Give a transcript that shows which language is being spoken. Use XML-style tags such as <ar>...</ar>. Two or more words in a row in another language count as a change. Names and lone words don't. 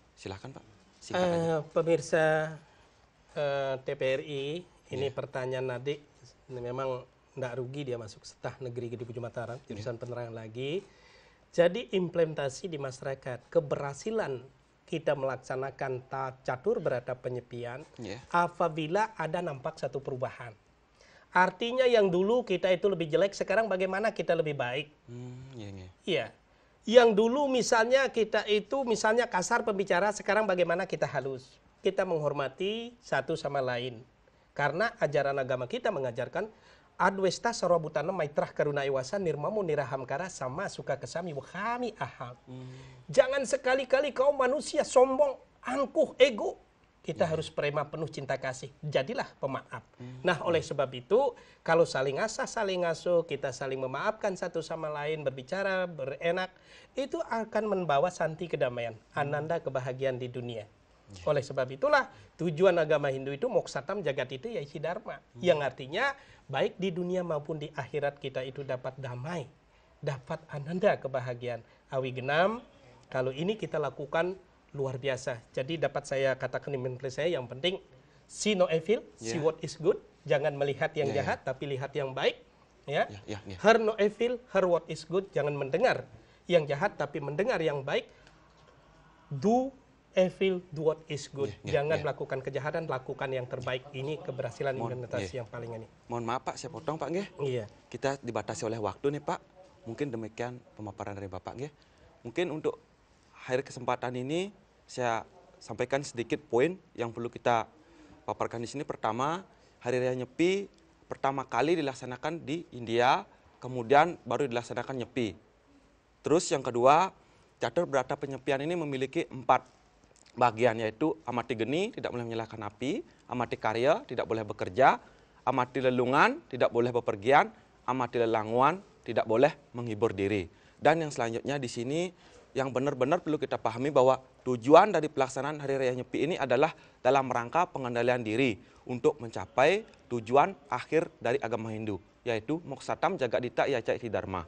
<id>Silahkan Pak. Singkat aja. Pemirsa TPRI, ini pertanyaan adik, memang tidak rugi dia masuk Setah Negeri Gedung Mataram, jurusan penerangan lagi. Jadi implementasi di masyarakat, keberhasilan kita melaksanakan catur berata penyepian apabila ada nampak satu perubahan. Artinya yang dulu kita itu lebih jelek, sekarang bagaimana kita lebih baik. Iya. Yang dulu misalnya kita itu misalnya kasar pembicara, sekarang bagaimana kita halus. Kita menghormati satu sama lain.</id> <sa>Karena ajaran agama kita mengajarkan adwesta sarwabutana maitrah karuna iwasa nirmamo nirahamkara sama suka kesami wahami aham.</sa> <id>Jangan sekali-kali kau manusia sombong, angkuh, ego. Kita harus prema penuh cinta kasih. Jadilah pemaaf. Nah, oleh sebab itu, kalau saling asah, saling asuh, kita saling memaafkan satu sama lain, berbicara, berenak, itu akan membawa santi kedamaian, ananda kebahagiaan di dunia. Oleh sebab itulah tujuan agama Hindu itu</id> <sa>moksatam jagat itu ya isi dharma.</sa> <id>Yang artinya baik di dunia maupun di akhirat kita itu dapat damai, dapat ananda kebahagiaan. Awi genam, kalau ini kita lakukan luar biasa. Jadi dapat saya katakan di menteri saya yang penting</id> <en>see no evil, see what is good.</en> <id>Jangan melihat yang jahat, tapi lihat yang baik. Ya.</id> <en>Hear no evil, hear what is good.</en> <id>Jangan mendengar yang jahat, tapi mendengar yang baik.</id> <en>Do evil, do what is good.</en> <id>Jangan melakukan kejahatan, lakukan yang terbaik. Ini keberhasilan implementasi yang paling ini. Mohon maaf Pak, saya potong Pak nggih. Iya. Kita dibatasi oleh waktu nih Pak. Mungkin demikian pemaparan dari Bapak nggih. Mungkin untuk akhir kesempatan ini saya sampaikan sedikit poin yang perlu kita paparkan di sini. Pertama, Hari Raya Nyepi pertama kali dilaksanakan di India, kemudian baru dilaksanakan Nyepi. Terus yang kedua, catur berata penyepian ini memiliki 4 bagian, yaitu</id> <ban>amati geni,</ban> <id>tidak boleh menyalakan api,</id> <ban>amati karya,</ban> <id>tidak boleh bekerja,</id> <ban>amati lelungan,</ban> <id>tidak boleh bepergian,</id> <ban>amati lelanguan,</ban> <id>tidak boleh menghibur diri. Dan yang selanjutnya di sini yang benar-benar perlu kita pahami bahwa tujuan dari pelaksanaan Hari Raya Nyepi ini adalah dalam rangka pengendalian diri untuk mencapai tujuan akhir dari agama Hindu, yaitu</id> <sa>moksatam jagadita yaca iti dharma.</sa>